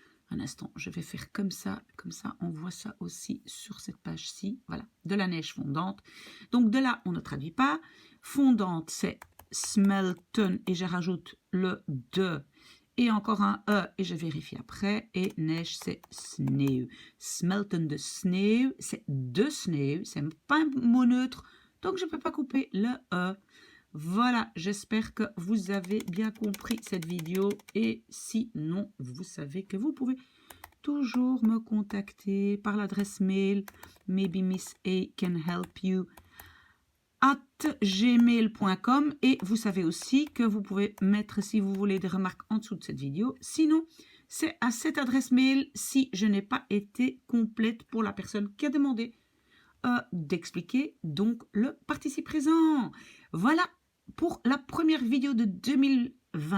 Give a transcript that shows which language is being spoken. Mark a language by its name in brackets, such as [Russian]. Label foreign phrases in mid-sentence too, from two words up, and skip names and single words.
[French] Un instant, je vais faire comme ça on voit ça aussi sur cette page-ci. Voilà, de la neige fondante. Donc de là, on ne traduit pas. Fondante, c'est smelten et je rajoute le de et encore un e et je vérifie après. Et neige, c'est sneeuw. [Dutch] Smelten de sneeuw, [French] c'est [Dutch] de sneeuw, [French] c'est pas un mot neutre, donc je ne peux pas couper le e. Voilà, j'espère que vous avez bien compris cette vidéo et sinon, vous savez que vous pouvez toujours me contacter par l'adresse mail maybe Miss A can help you @gmail.com et vous savez aussi que vous pouvez mettre, si vous voulez, des remarques en dessous de cette vidéo. Sinon, c'est à cette adresse mail si je n'ai pas été complète pour la personne qui a demandé d'expliquer donc le participe présent. Voilà pour la première vidéo de 2022.